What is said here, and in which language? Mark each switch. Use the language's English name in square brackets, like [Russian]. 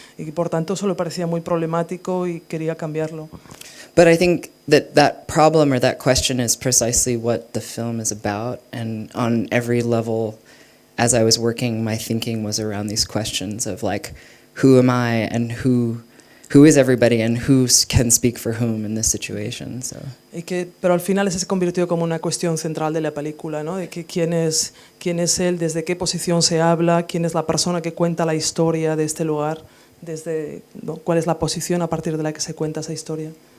[Spanish] Y por tanto eso le parecía muy problemático y quería cambiarlo. [English] But I think that problem or that question is precisely what the film is about, and on every level, as I was working, my thinking was around these questions of like, who am I and who is everybody and who can speak for whom in this situation. So. [Spanish] Pero al final ese se convirtió como una cuestión central de la película, ¿no? De que quién es él, desde qué posición se habla, quién es la persona que cuenta la historia de este lugar, ¿no? Cuál es la posición a partir de la que se cuenta esa historia.